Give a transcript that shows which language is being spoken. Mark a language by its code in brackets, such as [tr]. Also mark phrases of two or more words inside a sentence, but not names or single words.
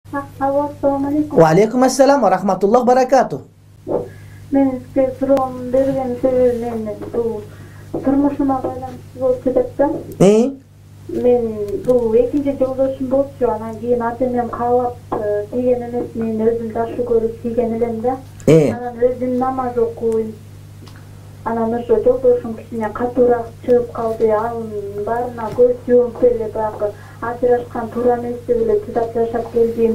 [ar] Alo, السلام عليكم. وعليكم السلام ورحمة الله وبركاته. [ky] Мен сизге суроомду берген себебим бу турмушума байланыштуу болуп кетет да. Мен бу экинчи жолдошум болчу, анан кийин ата-энем каалап кийген эмес, мен өзүм жакшы көрүп кийген элем да. Анан өзүм намаз окуйм. Анан ошо жолдошум кичине катуураак чыгып калды. Анын баарына көз жумуп эле баягы ажырашкан туура эмес деп эле чыдап жашап келдим.